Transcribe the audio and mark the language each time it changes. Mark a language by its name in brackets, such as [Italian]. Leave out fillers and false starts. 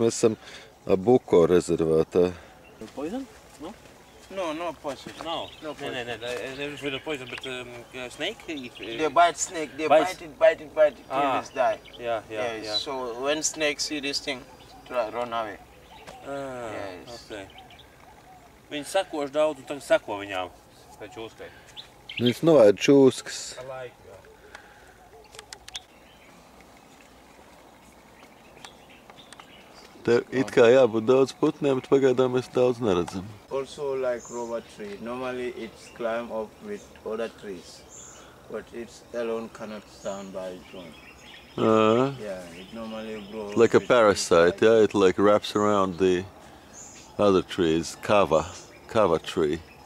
[Latvian] Mēs esam Buko rezervātā. [English] Poison? No? No poison. No. No poison. Never with a poison, but snake? They bite snake. They bite it till it's die. Yeah. So when snakes see this thing, try run away. Yes. Okay. [Latvian] Viņi sekoši daudz un tagad seko viņām. Tā čūskai. Viņas noēd čūskas. Te it kā jābūt daudz putniem, bet pagaidām mēs daudz neredzam. [English] Also like rubber tree. Normally it's climb up with other trees, but it alone cannot stand by its own. Yeah, it normally grows. Like a parasite, yeah? It like wraps around the other trees. Kava tree.